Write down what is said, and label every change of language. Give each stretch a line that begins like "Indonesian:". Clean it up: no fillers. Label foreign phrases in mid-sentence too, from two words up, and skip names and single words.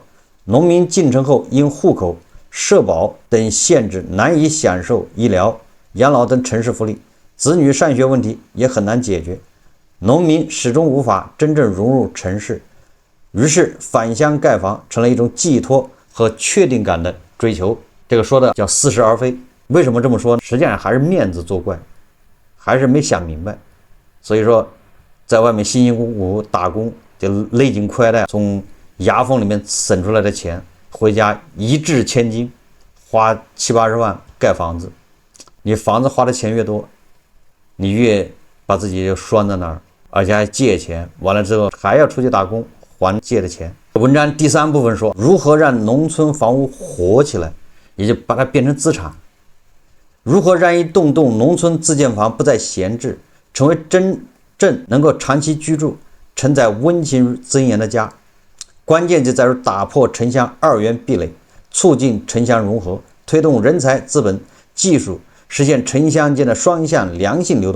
Chinese: 農民進城後因戶口、社保等限制難以享受醫療、養老等城市福利，子女上學問題也很難解決，農民始終無法真正融入城市，於是返鄉蓋房成了一種寄託和確定感的追求。這個說的叫似是而非。為什麼這麼說呢？實際上還是面子作怪，還是沒想明白。所以說在外面辛辛苦苦打工，就勒緊褲带從牙缝裡面省出來的錢，回家一掷千金，花70-80萬蓋房子。你房子花的錢越多，你越把自己就拴在那兒，而且還借錢，完了之後還要出去打工還借的钱。文章第3部分說，如何讓農村房屋活起來，也就把它變成資產。如何讓一棟棟農村自建房不再閒置，成為真正能夠長期居住、承載溫馨尊嚴的家？關鍵就在於打破城鄉二元壁壘，促進城鄉融合，推動人才、資本、技術，實現城鄉間的雙向良性流動。